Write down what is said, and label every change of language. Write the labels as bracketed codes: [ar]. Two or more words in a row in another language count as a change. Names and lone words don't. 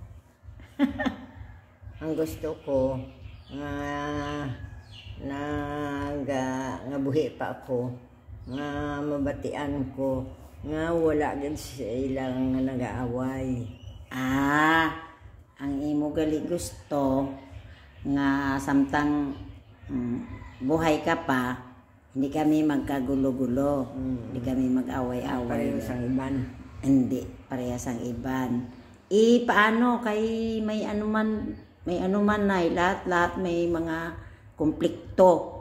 [hil] Ang gusto ko nga buhi pa ako, nga mabatian ko, nga wala gid silang nag-aaway. Ang imo gali gusto nga samtang buhay ka pa, hindi kami magkagulo-gulo, hindi kami mag-away-away. Parehas ang iban. Hindi, parehas ang iban. Paano kay may anuman na, lahat may mga konflikto.